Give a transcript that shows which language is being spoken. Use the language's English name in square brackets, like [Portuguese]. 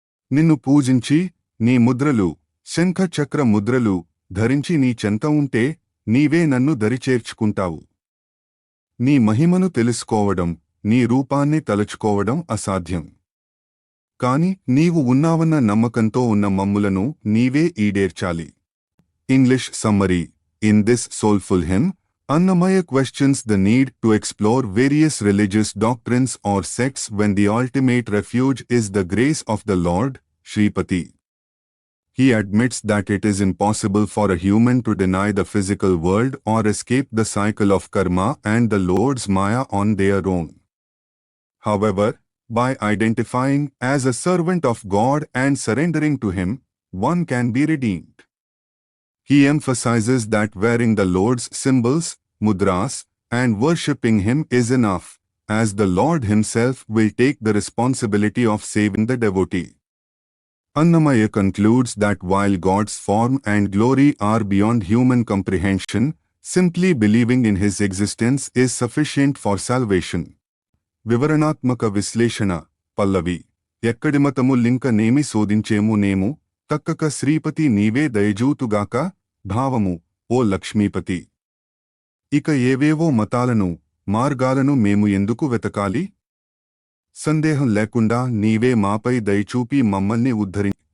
[Telugu] నిన్ను పూజించి నీ ముద్రలు, శంఖ చక్ర ముద్రలు ధరించి నీ చెంత ఉంటే నీవే నన్ను దరిచేర్చుకుంటావు. నీ మహిమను తెలుసుకోవడం, నీ రూపాన్ని తలుచుకోవడం అసాధ్యం. కాని నీవు ఉన్నావన్న నమ్మకంతో ఉన్న మమ్ములను నీవే ఈడేర్చాలి. [English] English summary: In this soulful hymn, Annamaya questions the need to explore various religious doctrines or sects when the ultimate refuge is the grace of the Lord, Shripati. He admits that it is impossible for a human to deny the physical world or escape the cycle of karma and the Lord's Maya on their own. However, by identifying as a servant of God and surrendering to Him, one can be redeemed. He emphasizes that wearing the Lord's symbols, mudras, and worshipping Him is enough, as the Lord Himself will take the responsibility of saving the devotee. Annamaya concludes that while God's form and glory are beyond human comprehension, simply believing in His existence is sufficient for salvation. [Telugu] వివరణాత్మక విశ్లేషణ. పల్లవి. ఎక్కడి మతము లింక నేమి శోధించేము నేము, తక్కక శ్రీపతి నీవే దయజూతుగాక. భావము: ఓ లక్ష్మీపతి! ఇక ఏవేవో మతాలను, మార్గాలను మేము ఎందుకు వెతకాలి? సందేహం లేకుండా నీవే మాపై దయచూపి మమ్మల్ని ఉద్ధరి.